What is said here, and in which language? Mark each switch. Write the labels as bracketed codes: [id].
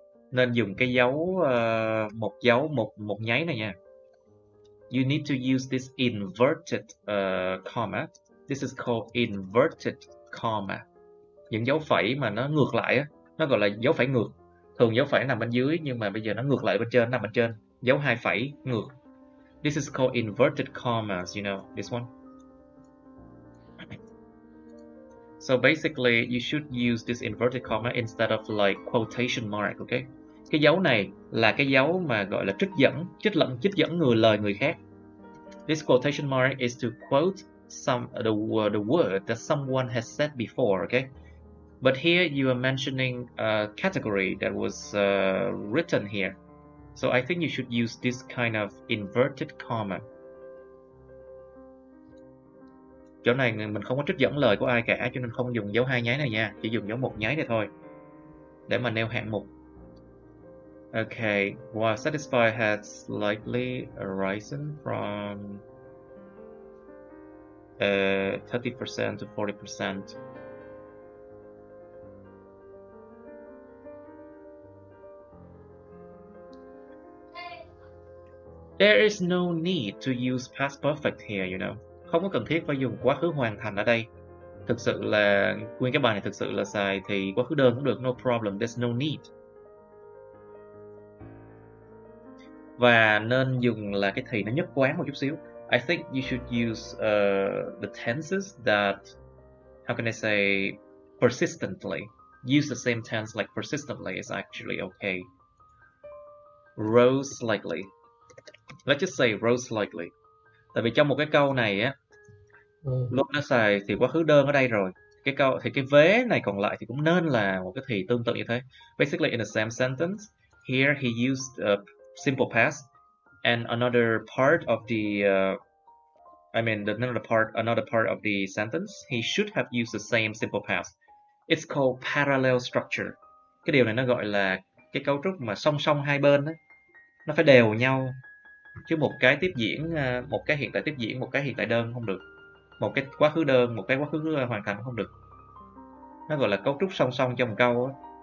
[vi] Nên dùng cái dấu một nháy này nha. [en] You need to use this inverted comma. This is called inverted comma. [vi] Những dấu phẩy mà nó ngược lại á, nó gọi là dấu phẩy ngược. Thường dấu phẩy nằm bên dưới nhưng mà bây giờ nó ngược lại bên trên, nằm bên trên. Dấu hai phẩy ngược. [en] This is called inverted commas, you know, this one. So basically, you should use this inverted comma instead of like quotation mark, okay? [vi] Cái dấu này là cái dấu mà gọi là trích dẫn lời người khác. [en] This quotation mark is to quote the word that someone has said before, okay? But here you are mentioning a category that was written here. So I think you should use this kind of inverted comma. [vi] Chỗ này mình không có trích dẫn lời của ai cả, cho nên không dùng dấu hai nháy này nha, chỉ dùng dấu một nháy này thôi để mà nêu hạng mục. [en] Okay, while satisfied had slightly risen from 30% to 40%. There is no need to use past perfect here, you know. [vi] Không có cần thiết phải dùng quá khứ hoàn thành ở đây. Thực sự là nguyên cái bài này thực sự là xài thì quá khứ đơn cũng được, [en] no problem, there's no need. [vi] Và nên dùng là cái thì nó nhất quán một chút xíu. [en] I think you should use the tenses that, how can I say, persistently. Use the same tense like persistently is actually okay. Rose slightly. Let's just say rose slightly. [vi] Tại vì trong một cái câu này á, lúc nó xài thì quá khứ đơn ở đây rồi. Cái câu thì cái vế này còn lại thì cũng nên là một cái thì tương tự như thế. [en] Basically in the same sentence, here he used simple past, and another part of the another part of the sentence, he should have used the same simple past. It's called parallel structure. [vi] Cái điều này nó gọi là cái cấu trúc mà song song hai bên đó. Nó phải đều nhau, chứ một cái tiếp diễn, một cái hiện tại tiếp diễn, một cái hiện tại đơn không được. Một cái quá khứ đơn, một cái quá khứ hoàn thành không được. Nó gọi là cấu trúc song song trong một câu đó.